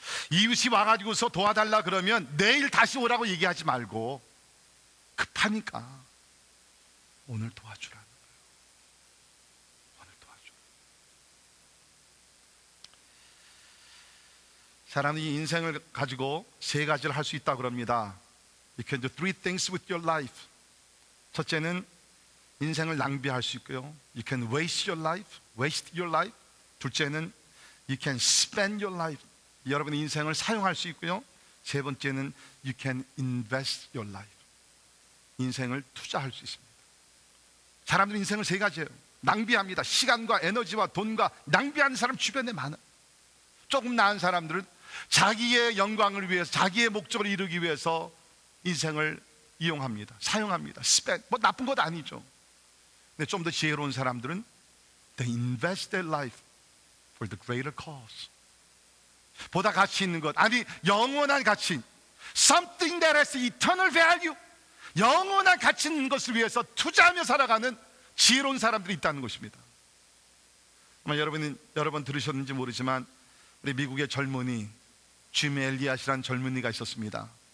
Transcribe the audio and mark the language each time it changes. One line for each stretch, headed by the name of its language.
Korean: 이웃이 와가지고서 도와달라 그러면 내일 다시 오라고 얘기하지 말고 급하니까 오늘 도와주라는 거예요. 오늘 도와줘. 사람이 인생을 가지고 세 가지를 할 수 있다고 그럽니다.
English: You can do three things with your life.
Korean: 첫째는 인생을 낭비할 수 있고요.
English: You can waste your life.
Korean: 둘째는
English: you can spend your life.
Korean: 여러분의 인생을 사용할 수 있고요. 세 번째는
English: you can invest your life.
Korean: 인생을 투자할 수 있습니다. 사람들은 인생을 세 가지예요. 낭비합니다. 시간과 에너지와 돈과 낭비하는 사람 주변에 많아요. 조금 나은 사람들은 자기의 영광을 위해서, 자기의 목적을 이루기 위해서 인생을 이용합니다. 사용합니다. 뭐 나쁜 것 아니죠. 근데 좀 더 지혜로운 사람들은
English: They invest their life for the greater cause.
Korean: 보다 가치 있는 것, 아니 영원한 가치,
English: Something that has eternal value,
Korean: 영원한 가치 있는 것을 위해서 투자하며 살아가는 지혜로운 사람들이 있다는 것입니다. 아마 여러분 들으셨는지 모르지만 우리 미국의 젊은이 짐 엘리엇이라는 젊은이가 있었습니다.